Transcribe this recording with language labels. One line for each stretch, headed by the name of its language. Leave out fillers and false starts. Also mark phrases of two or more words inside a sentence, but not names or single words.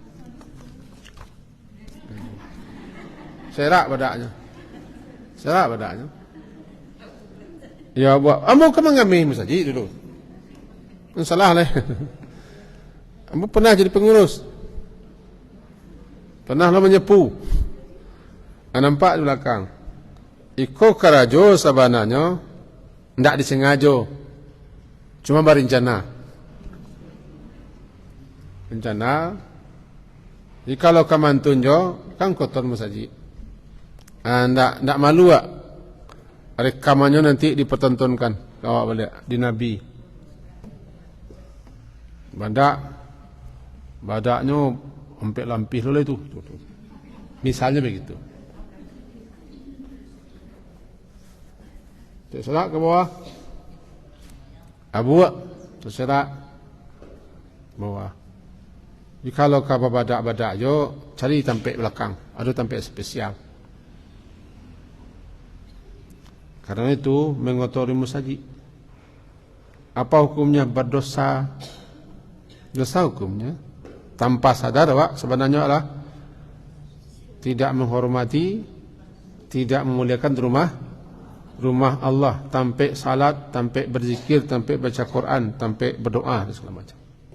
Indonesian: Serak badaknya. Ya buat, kamu mengambil masjid dulu. Salah lah. Kamu pernah jadi pengurus. Pernah lo menyepu. Nampak di belakang.
Minangkabau: Iko karajo sabananya ndak disengaja.
Indonesian: Cuma berencana. Rencana. Jadi kalau kamu tunjo kan kotor masjid. Ndak malu tak? Rekamannya nanti dipertontonkan awak balik di Nabi. Badaknya hampir lampih dulu itu. Misalnya begitu. Terserak ke bawah. Abu terserak bawah.
Minangkabau: Jadi kalau kau badak-badak yo cari tampek belakang. Ada tampek spesial.
Indonesian: Karena itu mengotori masjid. Apa hukumnya? Berdosa. Dosa hukumnya tanpa sadar, Pak, sebenarnya adalah tidak menghormati, tidak memuliakan rumah Allah, tanpa salat, tanpa berzikir, tanpa baca Quran, tanpa berdoa dan segala macam.